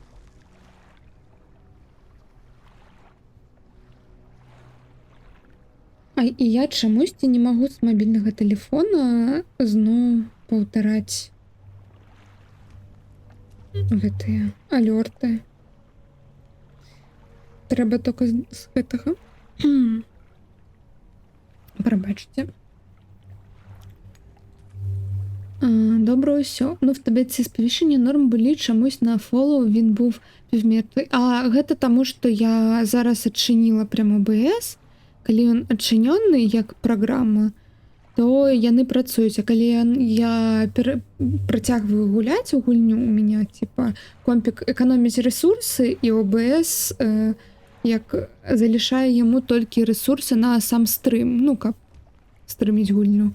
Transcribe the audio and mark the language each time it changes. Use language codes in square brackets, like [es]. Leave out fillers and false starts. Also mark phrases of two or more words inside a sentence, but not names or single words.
[be] І я чамусьці не магу з мабільнага тэлефона зноў паўтараць гэтыя алёрты. Трэба только з гэтага. Прабачце. Добре, усё. [uk] Ну, в таблиці сповіщення норм були, чомусь на фоллоу він був півмертвий. [be] А гэта таму, што я зараз адчыніла прямо OBS. Калі ён адчынённы як праграма, то яны працуюць. А калі я працягваю гуляць у гульню, [ru] у меня типа компік [be] эканоміць ресурсы, і OBS як залішае яму толькі ресурсы на сам стрым, ну, каб стрыміць гульню.